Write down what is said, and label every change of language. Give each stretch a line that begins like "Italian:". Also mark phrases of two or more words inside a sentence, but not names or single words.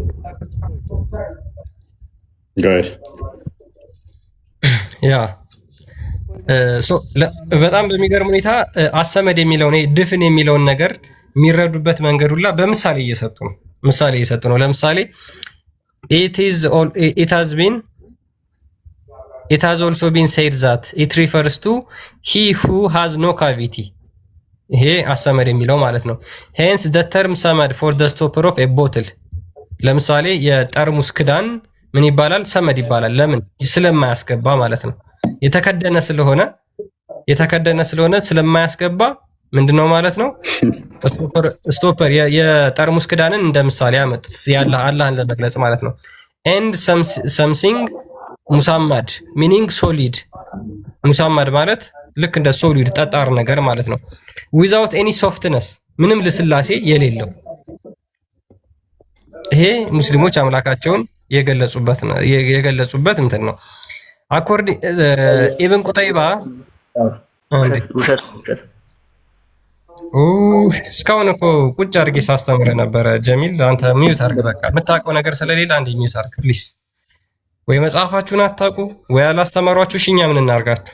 Amharic: ያ በጣም በሚገርም ሁኔታ አሰመድ የሚለውን ድፍን የሚለውን ነገር የሚረዱበት መንገድ ሁላ በምሳሌ እየሰጡ ነው። ለምሳሌ
English: it has also been said that it refers to he who has no cavity.
Amharic: ይሄ አሰመድ የሚለው ማለት ነው።
English: hence the term ሰመድ for the stopper of a bottle።
Amharic: ለምሳሌ የጠርሙስ ክዳን ምን ይባላል? ሰመድ ይባላል። ለምን? ስለማያስገባ ማለት ነው። የተከደነ ስለሆነ ስለማያስገባ ምንድነው ማለት ነው? ስቶፐር የጠርሙስ ክዳንን እንደ ምሳሌ ያመጡት አላህን ለመግለጽ ማለት ነው።
English: and something
Amharic: ሙሳማድ
English: meaning solid
Amharic: ሙሳማድ ማለት ልክ እንደ ሶሊድ ጠጣር ነገር ማለት ነው።
English: without any softness
Amharic: ምንም ልስላሴ የሌለው ይሄ ሙስሊሞች አምላካቸውን የገለጹበት እንትን ነው። አኮርዲንግ ኢብን ቁጠይባ እስካሁን እኮ ቁጭ አድርጌ ሳስተምረ ነበረ። ጀሚል አንተ ሚዩት አድርግ፣ በቃ የምታውቀው ነገር ስለሌለ አንዴ ሚዩት አድርግ ፕሊስ። ወይ መጽሐፋችሁን አታውቁ ወይ አላስተማሯችሁ። እኛ ምን እናርጋችሁ?